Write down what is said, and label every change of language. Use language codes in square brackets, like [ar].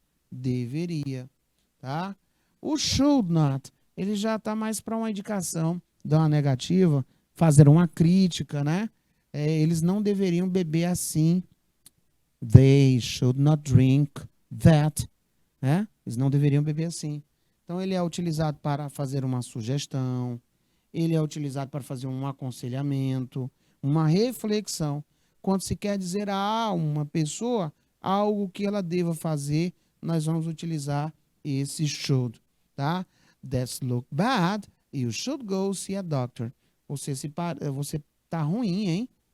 [pt] Deveria, tá? O should not, ele já está mais para uma indicação, dar uma negativa, fazer uma crítica, né? Eles não deveriam beber assim. [en] They should not drink that, né? [pt] Eles não deveriam beber assim. Então, ele é utilizado para fazer uma sugestão, ele é utilizado para fazer um aconselhamento, uma reflexão. quando se quer dizer a uma pessoa algo que ela deva fazer, nós vamos utilizar esse should, tá? [en] That's look bad. You should go see a doctor. [pt] Você tá ruim, hein?